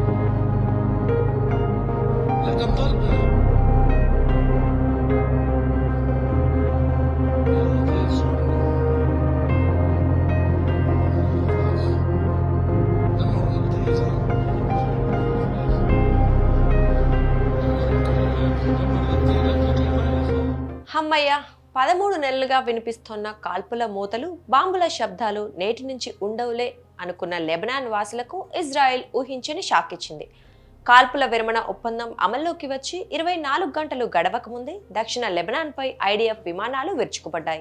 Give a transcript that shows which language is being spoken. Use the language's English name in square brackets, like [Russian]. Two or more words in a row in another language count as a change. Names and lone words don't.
[Arabic] لا كان طالبة. يا طيب شو عندك؟ دمر وقتها يا زلمة. دمر وقتها لا تطلع يا أخي. [Telugu] హమ్మయ్య 13 నెలలుగా వినిపిస్తున్న కాల్పుల మూతలు బాంబుల శబ్దాలు నేటి నుంచి ఉండవులే అనుకున్న లెబనాన్ వాసులకు ఇజ్రాయెల్ ఊహించని షాక్ ఇచ్చింది. కాల్పుల విరమణ ఒప్పందం అమల్లోకి వచ్చి 24 గంటలు గడవక ముందే దక్షిణ లెబనాన్పై ఐడిఎఫ్ విమానాలు విరుచుకుపడ్డాయి.